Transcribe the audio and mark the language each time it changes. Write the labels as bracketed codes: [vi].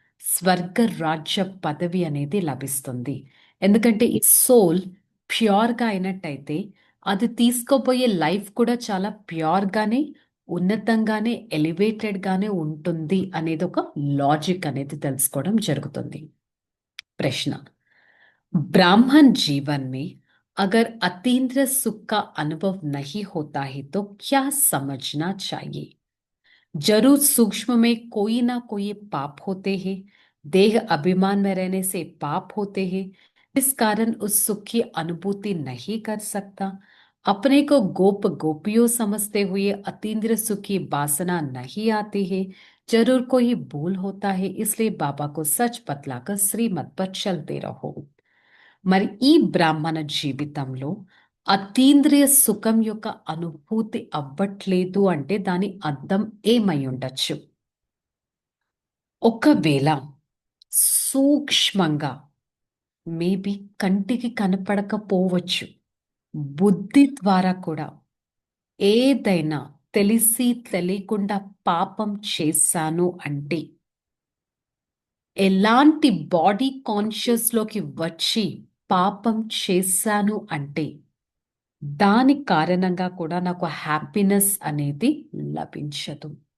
[te] స్వర్గ రాజ్య పదవి అనేది లభిస్తుంది. ఎందుకంటే ఈ [en] soul ప్యూర్గా [te] అయినట్టయితే అది తీసుకోబోయే లైఫ్ కూడా చాలా ప్యూర్గానే, ఉన్నతంగానే, [en] ఎలివేటెడ్గానే [te] ఉంటుంది అనేది ఒక లాజిక్ అనేది తెలుసుకోవడం జరుగుతుంది. [hi] प्रश्न, ब्राह्मण जीवन में अगर अतीन्द्र सुख का अनुभव नहीं होता है तो क्या समझना चाहिए? जरूर सूक्ष्म में कोई ना कोई पाप होते हैं, देह अभिमान में रहने से पाप होते हैं, इस कारण उस सुख की अनुभूति नहीं कर सकता। अपने को गोप गोपियों समझते हुए अतीन्द्र सुख की वासना नहीं आती है। जरूर कोई भूल होता है, इसलिए बाबा को सच बतलाकर श्रीमत पर चलते रहो। [te] మరి ఈ బ్రాహ్మణ జీవితంలో అతీంద్రియ సుఖం యొక్క అనుభూతి అవ్వట్లేదు అంటే దాని అర్థం ఏమై ఉండొచ్చు? ఒకవేళ సూక్ష్మంగా, [en] maybe [te] కంటికి కనపడకపోవచ్చు, బుద్ధి ద్వారా కూడా ఏదైనా తెలిసి తెలియకుండా పాపం చేశాను అంటే, ఎలాంటి [en] body కాన్షియస్లోకి [te] వచ్చి పాపం చేశాను అంటే దాని కారణంగా కూడా నాకు [en] happiness [te] అనేది లభించదు.